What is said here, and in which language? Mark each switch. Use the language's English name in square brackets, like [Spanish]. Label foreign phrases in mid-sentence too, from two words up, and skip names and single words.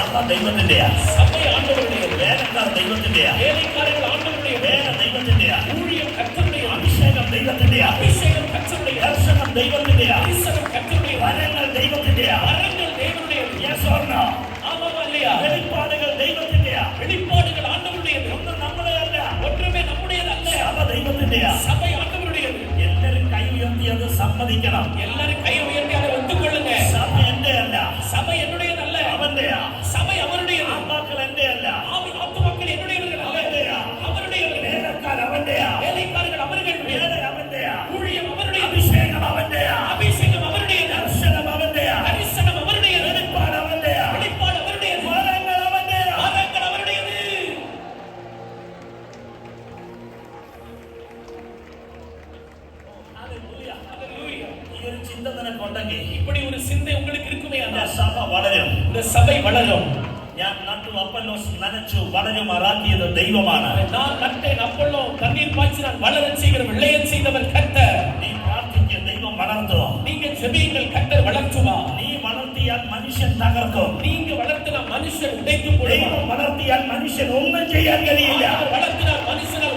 [Malayalam] ദൈവത്തിന്റെയാ, [Tamil] சபை ஆண்டவருடையது. [Malayalam] വേലക്കാർ ദൈവത്തിന്റെയാ, [Tamil] வேலைக்காரர்கள் ஆண்டவருடையது. [Malayalam] വേല ദൈവത്തിന്റെയാ, [Tamil] ஊழியம் கர்த்தருடையது. [Malayalam] അഭിഷേകം ദൈവത്തിന്റെയാ, [Tamil] அபிஷேகம் கர்த்தருடையது. [Malayalam] ദർശനം ദൈവത്തിന്റെയാ, [Tamil] தரிசனம் கர்த்தருடையது. [Malayalam] വരങ്ങൾ ദൈവത്തിന്റെയാ. [Tamil] வரங்கள் தேவனுடையது. [English] Yes or no? [Tamil] ஆமாவா இல்லையா? [Malayalam] വെളിപ്പാടുകൾ ദൈവത്തിന്റെയാ. [Tamil] வெளிப்பாடுகள் ஆண்டவருடையது. [Malayalam] ഒന്നും നമ്മളെ അല്ല, [Tamil] ஒன்றுமே நம்முடையது அல்ல. [Malayalam] സഭ ദൈവത്തിന്റെയാ. [Tamil] சபை ஆண்டவருடையது. [Malayalam] എല്ലാരും കൈ ഉയർത്തി അത് സമ്മതിക്കണം. [Tamil] எல்லாரும் கை உயர்த்தி அதை ஒத்துக்கொள்ளுங்க. [Malayalam] സഭ എന്റെ അല്ല, [Tamil] சபை என்னுடையது அல்ல. [Malayalam] അവന്റെയാ. [Tamil] சபை அவருடையது. [Malayalam] ആത്മാക്കൾ എന്റെ അല്ല, [Tamil] ஆத்துமாக்கள் என்னுடையவர்கள் அல்ல. [Malayalam] അവന്റെയാ. [Tamil] அவருடையவர்கள். [Malayalam] വേലക്കാർ അവന്റെയാ, [Tamil] வேலைக்காரர்கள் அவர்களுடைய. [Malayalam] വേല അവന്റെയാ, [Tamil] ஊழியம் அவருடையது. [Malayalam] അഭിഷേകം അവന്റെയാ, [Tamil] அபிஷேகம் அவருடையது. [Malayalam] ദർശനം അവന്റെയാ, [Tamil] தரிசனம் அவருடையது. [Malayalam] വെളിപ്പാട് അവന്റെയാ, [Tamil] வெளிப்பாடு அவருடையது. [Malayalam] വരങ്ങൾ അവന്റെയാ. [Tamil] வரங்கள் அவருடையது. [Malayalam] ഹല്ലേലൂയ. [Tamil] ஹல்லேலூயா. [Malayalam] ഈ ഒരു ചിന്ത നിനക്കുണ്ടെങ്കിൽ [Tamil] இப்படி ஒரு சிந்தை உங்களுக்கு இருக்குமே [Malayalam] എന്റെ [Tamil] ஆனால் [Malayalam] സഭ വളരും. [Tamil] இந்த சபை வளரும். [Malayalam] ഞാൻ നട്ടു, അപ്പല്ലോസ് നനച്ചു, വളരുമാറാക്കിയത് ദൈവമാണ്. [Tamil] நான் நட்டேன், அப்பொல்லோ தண்ணீர் பாய்ச்சி நான் வளரச் செய்கிற விளையச் செய்தவர் கர்த்தர். [Malayalam] നീ പ്രാർത്ഥിക്കുക, ദൈവം വളർത്തും. [Tamil] நீங்க ஜெபியுங்கள், கர்த்தர் வளர்த்துவா. [Malayalam] നീ വളർത്തിയാൽ മനുഷ്യൻ തകർക്കും. [Tamil] நீங்க வளர்த்தினா மனுஷன் உடைத்து [Malayalam] ദൈവം [Tamil] போடுவார். [Malayalam] വളർത്തിയാൽ മനുഷ്യൻ ഒന്നും ചെയ്യാൻ കഴിയില്ല. [Tamil] அவர் வளர்த்தினால் மனுஷன்